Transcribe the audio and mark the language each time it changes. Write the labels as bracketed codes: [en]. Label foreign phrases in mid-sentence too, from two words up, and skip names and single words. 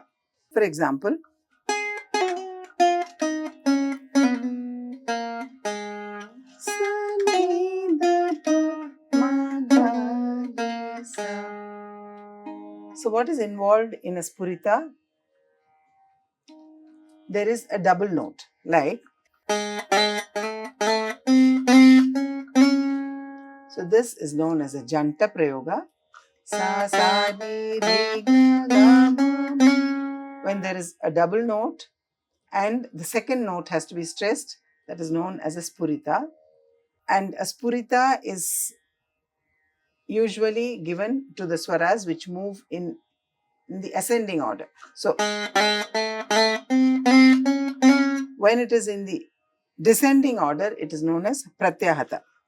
[en] For example, so what is involved in a Spurita? There is a double note, like so this is known as a [sa] Janta Prayoga. Sa, sa, di, re, ga, ga, ma. [en] When there is a double note and the second note has to be stressed, that is known as a Spurita. And a Spurita is usually given to the swaras which move in the ascending order. So when it is in the descending order, it is known as Pratyahata.